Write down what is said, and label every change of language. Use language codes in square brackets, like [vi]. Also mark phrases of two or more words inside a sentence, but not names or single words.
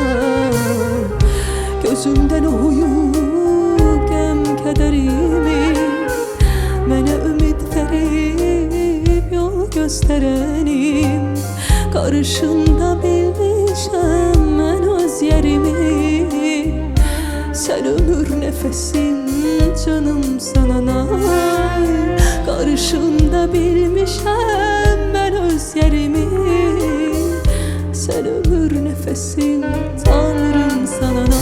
[az] Gözümden oxuyub gəm kədərimi, mənə ümid verib yol göstərenim. [tr] Karşımda [az] bilmişəm mən öz yerimi, [tr] sen ömür nefesim canım sana. Karşımda [az] bilmişəm mən öz yerimi, [tr] sen ömür nefesim Tanrım sana.